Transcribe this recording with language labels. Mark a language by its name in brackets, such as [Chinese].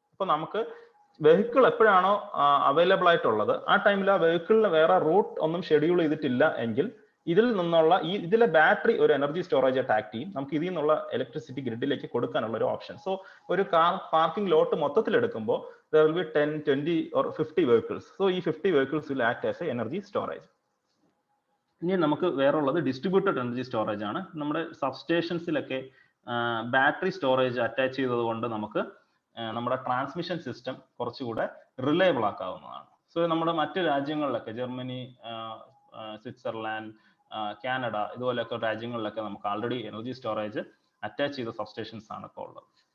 [Malayalam] അപ്പൊ നമുക്ക് വെഹിക്കിൾ എപ്പോഴാണോ അവൈലബിൾ ആയിട്ടുള്ളത് ആ ടൈമിൽ ആ വെഹിക്കിളിന് വേറെ റൂട്ട് ഒന്നും ഷെഡ്യൂൾ ചെയ്തിട്ടില്ല എങ്കിൽ ഇതിൽ നിന്നുള്ള ഇതിലെ ബാറ്ററി ഒരു എനർജി സ്റ്റോറേജ് ആയിട്ട് ആക്ട് ചെയ്യും. നമുക്ക് ഇതിൽ നിന്നുള്ള ഇലക്ട്രിസിറ്റി ഗ്രിഡിലേക്ക് കൊടുക്കാനുള്ള ഒരു ഓപ്ഷൻ. സോ ഒരു കാർ പാർക്കിംഗ് ലോട്ട് മൊത്തത്തിൽ എടുക്കുമ്പോൾ [English] there will be 10, 20 or 50 vehicles. So ഈ 50 vehicles will act as a energy storage. [Malayalam] ഇനി നമുക്ക് വേറെ ഉള്ളത് ഡിസ്ട്രിബ്യൂട്ടഡ് എനർജി സ്റ്റോറേജ് ആണ്. നമ്മുടെ സബ്സ്റ്റേഷൻസിലൊക്കെ ബാറ്ററി സ്റ്റോറേജ് അറ്റാച്ച് ചെയ്തത് കൊണ്ട് നമുക്ക് നമ്മുടെ ട്രാൻസ്മിഷൻ സിസ്റ്റം കുറച്ചുകൂടെ റിലയബിൾ ആക്കാവുന്നതാണ്. സോ നമ്മുടെ മറ്റ് രാജ്യങ്ങളിലൊക്കെ ജർമ്മനി, സ്വിറ്റ്സർലാൻഡ്, കാനഡ ഇതുപോലെയൊക്കെ രാജ്യങ്ങളിലൊക്കെ നമുക്ക് ആൾറെഡി എനർജി സ്റ്റോറേജ് അറ്റാച്ച് ചെയ്ത സബ്സ്റ്റേഷൻസ് ആണ് ഇപ്പോൾ ഉള്ളത്.